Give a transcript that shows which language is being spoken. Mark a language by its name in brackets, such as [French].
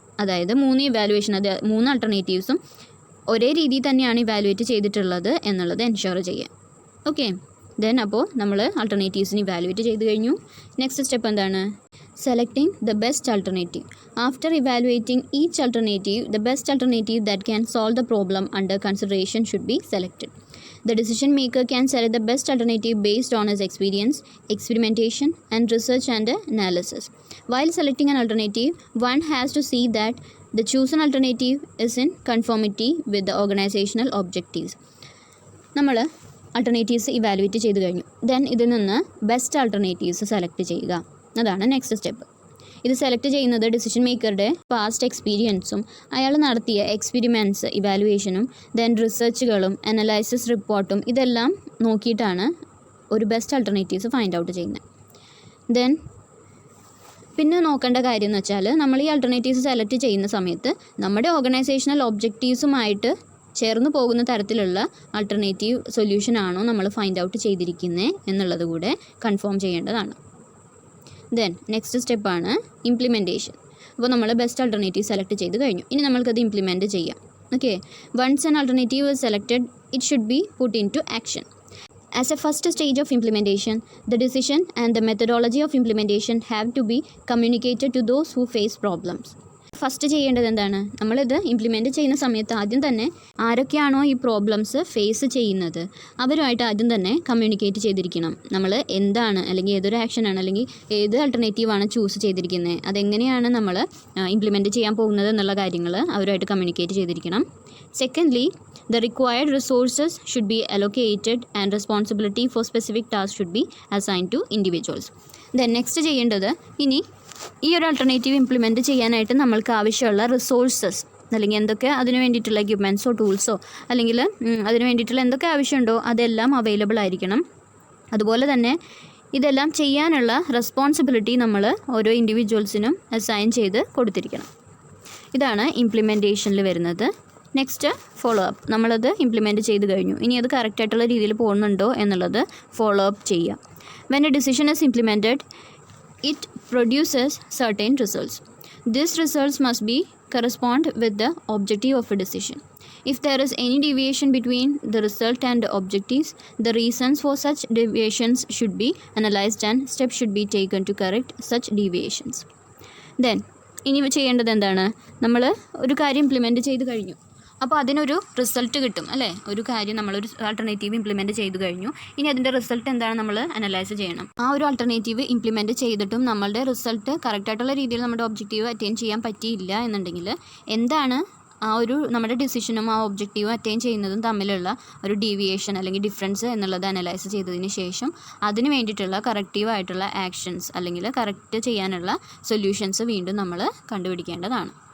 [Malayalam] അതായത് 3 ഇവാലുവേഷൻ, അത് 3 ആൾട്ടർനേറ്റീവ്സും ഒരേ രീതിയിൽ തന്നെയാണ് ഇവാലുവേറ്റ് ചെയ്തിട്ടുള്ളത് എന്നുള്ളത് എൻഷുർ ചെയ്യാം. ഓക്കെ, ദെൻ അപ്പോൾ നമ്മൾ ആൾട്ടർനേറ്റീവ്സിന് ഇവാലുവേറ്റ് ചെയ്ത് കഴിഞ്ഞു. നെക്സ്റ്റ് സ്റ്റെപ്പ് എന്താണ്, [English] Selecting the best alternative. After evaluating each alternative, the best alternative that can solve the problem under consideration should be selected. The decision maker can select the best alternative based on his experience, experimentation, and research and analysis. While selecting an alternative, one has to see that the chosen alternative is in conformity with the organizational objectives. [Malayalam] നമ്മൾ alternatives evaluate ചെയ്ത് കഴിഞ്ഞു. Then ഇതിൽ നിന്ന് best alternatives select ചെയ്യുക, അതാണ് next step. ഇത് select ചെയ്യുന്നത് decision മേക്കറുടെ past എക്സ്പീരിയൻസും അയാൾ നടത്തിയ എക്സ്പെരിമെൻറ്റ്സ് ഇവാലുവേഷനും ദെൻ റിസർച്ചുകളും അനലൈസിസ് റിപ്പോർട്ടും ഇതെല്ലാം നോക്കിയിട്ടാണ് ഒരു ബെസ്റ്റ് ആൾട്ടർനേറ്റീവ്സ് ഫൈൻഡ് ഔട്ട് ചെയ്യുന്നത്. ദെൻ പിന്നെ നോക്കേണ്ട കാര്യം എന്ന് വെച്ചാൽ, നമ്മൾ ഈ ആൾട്ടർനേറ്റീവ്സ് സെലക്ട് ചെയ്യുന്ന സമയത്ത് നമ്മുടെ ഓർഗനൈസേഷണൽ ഒബ്ജക്റ്റീവ്സുമായിട്ട് ചേർന്ന് പോകുന്ന തരത്തിലുള്ള ആൾട്ടർനേറ്റീവ് സൊല്യൂഷൻ ആണോ നമ്മൾ ഫൈൻഡ് ഔട്ട് ചെയ്തിരിക്കുന്നത് എന്നുള്ളത് കൂടെ കൺഫേം ചെയ്യേണ്ടതാണ്. ദെൻ നെക്സ്റ്റ് സ്റ്റെപ്പാണ് ഇംപ്ലിമെൻറ്റേഷൻ. അപ്പോൾ നമ്മൾ ബെസ്റ്റ് ആൾട്ടർനേറ്റീവ് സെലക്ട് ചെയ്ത് കഴിഞ്ഞു, ഇനി നമ്മൾക്കത് ഇംപ്ലിമെൻറ്റ് ചെയ്യാം. [English] Okay, once an alternative is selected, it should be put in to action. As a first stage of implementation, the decision and the methodology of implementation have to be communicated to those who face problems. [Malayalam] First ചെയ്യേണ്ടത് എന്താണ്? നമ്മളിത് implement ചെയ്യുന്ന സമയത്ത് ആദ്യം തന്നെ ആരൊക്കെയാണോ ഈ problems face ചെയ്യുന്നത് അവരുമായിട്ട് ആദ്യം തന്നെ കമ്മ്യൂണിക്കേറ്റ് ചെയ്തിരിക്കണം. നമ്മൾ എന്താണ്, അല്ലെങ്കിൽ ഏതൊരു ആക്ഷനാണ്, അല്ലെങ്കിൽ ഏത് ആൾട്ടർനേറ്റീവാണ് ചൂസ് ചെയ്തിരിക്കുന്നത്, അതെങ്ങനെയാണ് നമ്മൾ ഇംപ്ലിമെൻറ്റ് ചെയ്യാൻ പോകുന്നത് എന്നുള്ള കാര്യങ്ങൾ അവരുമായിട്ട് കമ്മ്യൂണിക്കേറ്റ് ചെയ്തിരിക്കണം. [English] Secondly, the required resources should be allocated and responsibility for specific tasks should be assigned to individuals. Then next [Malayalam] ചെയ്യേണ്ടത്, ഇനി ഈ ഒരു ആൾട്ടർനേറ്റീവ് ഇംപ്ലിമെൻറ്റ് ചെയ്യാനായിട്ട് നമ്മൾക്ക് ആവശ്യമുള്ള റിസോഴ്സസ്, അല്ലെങ്കിൽ എന്തൊക്കെ അതിന് വേണ്ടിയിട്ടുള്ള എക്യുപ്മെൻറ്റ്സോ ടൂൾസോ അല്ലെങ്കിൽ അതിന് വേണ്ടിയിട്ടുള്ള എന്തൊക്കെ ആവശ്യമുണ്ടോ അതെല്ലാം അവൈലബിൾ ആയിരിക്കണം. അതുപോലെ തന്നെ ഇതെല്ലാം ചെയ്യാനുള്ള റെസ്പോൺസിബിലിറ്റി നമ്മൾ ഓരോ ഇൻഡിവിജ്വൽസിനും അസൈൻ ചെയ്ത് കൊടുത്തിരിക്കണം. ഇതാണ് ഇംപ്ലിമെൻറ്റേഷനിൽ വരുന്നത്. Next follow up. നമ്മളത് ഇംപ്ലിമെൻറ്റ് ചെയ്ത് കഴിഞ്ഞു, ഇനി അത് കറക്റ്റായിട്ടുള്ള രീതിയിൽ പോകുന്നുണ്ടോ എന്നുള്ളത് ഫോളോ അപ്പ് ചെയ്യുക. [English] When a decision is implemented it produces certain results. These results must be correspond with the objective of a decision. If there is any deviation between the result and the objectives, the reasons for such deviations should be analyzed and steps should be taken to correct such deviations. [Malayalam] Then ഇനി ചെയ്യേണ്ടത് എന്താണ്? നമ്മൾ ഒരു കാര്യം implement ചെയ്ത് കഴിഞ്ഞു, അപ്പോൾ അതിനൊരു റിസൾട്ട് കിട്ടും അല്ലേ? ഒരു കാര്യം നമ്മളൊരു ആൾട്ടർനേറ്റീവ് ഇംപ്ലിമെൻറ്റ് ചെയ്ത് കഴിഞ്ഞു, ഇനി അതിൻ്റെ റിസൾട്ട് എന്താണ് നമ്മൾ അനലൈസ് ചെയ്യണം. ആ ഒരു ആൾട്ടർനേറ്റീവ് ഇംപ്ലിമെൻറ്റ് ചെയ്തിട്ടും നമ്മളുടെ റിസൾട്ട് കറക്റ്റായിട്ടുള്ള രീതിയിൽ നമ്മുടെ ഒബ്ജക്റ്റീവ് അറ്റൈൻ ചെയ്യാൻ പറ്റിയില്ല എന്നുണ്ടെങ്കിൽ എന്താണ് ആ ഒരു നമ്മുടെ ഡിസിഷനും ആ ഒബ്ജക്റ്റീവും അറ്റൈൻ ചെയ്യുന്നതും തമ്മിലുള്ള ഒരു ഡീവിയേഷൻ അല്ലെങ്കിൽ ഡിഫറൻസ് എന്നുള്ളത് അനലൈസ് ചെയ്തതിന് ശേഷം അതിന് വേണ്ടിയിട്ടുള്ള കറക്റ്റീവായിട്ടുള്ള ആക്ഷൻസ് അല്ലെങ്കിൽ കറക്റ്റ് ചെയ്യാനുള്ള സൊല്യൂഷൻസ് വീണ്ടും നമ്മൾ കണ്ടുപിടിക്കേണ്ടതാണ്.